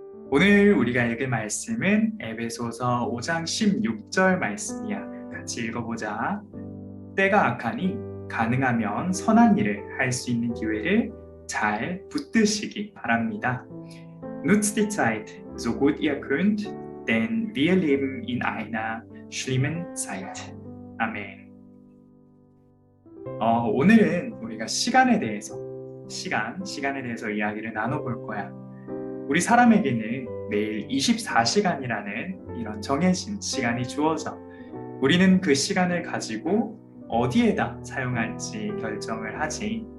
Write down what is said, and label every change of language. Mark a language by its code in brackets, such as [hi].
[ko] 오늘 우리가 읽을 말씀은 에베소서 5장 16절 말씀이야. 같이 읽어보자. 때가 악하니 가능하면 선한 일을 할 수 있는 기회를 잘 붙드시기 바랍니다. [de] Nutzt die Zeit, so gut ihr könnt, denn wir leben in einer schlimmen Zeit. [ko] 아멘. 오늘은 우리가 시간에 대해서 이야기를 나눠볼 거야. 우리 사람에게는 매일 24시간이라는 이런 정해진 시간이 주어져 우리는 그 시간을 가지고 어디에다 사용할지 결정을 하지.